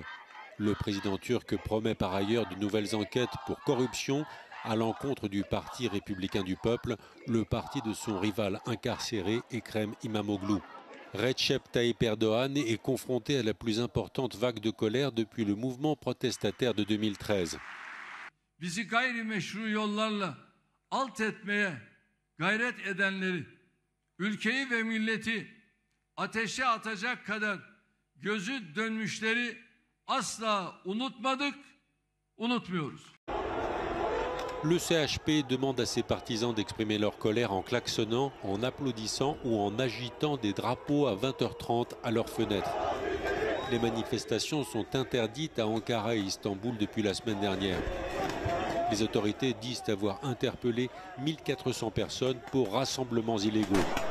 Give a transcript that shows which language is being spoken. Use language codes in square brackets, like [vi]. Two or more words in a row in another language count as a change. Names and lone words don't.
[fr] Le président turc promet par ailleurs de nouvelles enquêtes pour corruption à l'encontre du Parti républicain du peuple, le parti de son rival incarcéré Ekrem İmamoğlu. Recep Tayyip Erdogan est confronté à la plus importante vague de colère depuis le mouvement protestataire de 2013. [tr] Bizi gayrimeşru yollarla alt etmeye gayret edenleri, ülkeyi ve milleti ateşe atacak kadar gözü dönmüşleri asla unutmadık, unutmuyoruz. [fr] Le CHP demande à ses partisans d'exprimer leur colère en klaxonnant, en applaudissant ou en agitant des drapeaux à 20h30 à leurs fenêtres. Les manifestations sont interdites à Ankara et Istanbul depuis la semaine dernière. Les autorités disent avoir interpellé 1400 personnes pour rassemblements illégaux.